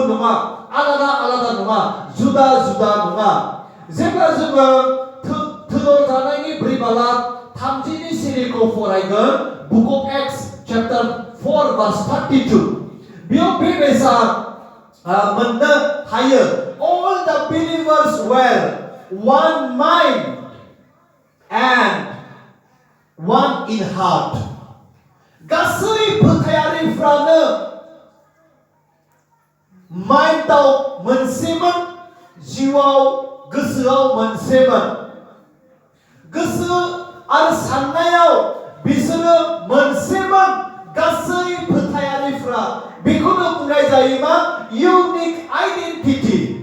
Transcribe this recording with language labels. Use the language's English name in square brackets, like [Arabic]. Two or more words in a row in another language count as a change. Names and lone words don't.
[Bodo] नङा आलादा नङा जुदा नङा जेब्ला जोङो थोदर जानायनि 4 बालाक 30 सिरिखौ फरायगोन [English] Book of Acts chapter 4 verse 32 [Bodo] बेयाव बेबायसा मोननो हायो [English] all the believers were one mind and one in heart [Bodo] गासै फोथायारिफ्रानो माइन्डआव मोनसेमोन जिउआव गोसोआव मोनसेमोन गोसो आरो साननायाव बिसोरो मोनसेमोन गासै फोथायारिफ्रा बेखौनो बुंनाय जायो मा [English] unique identity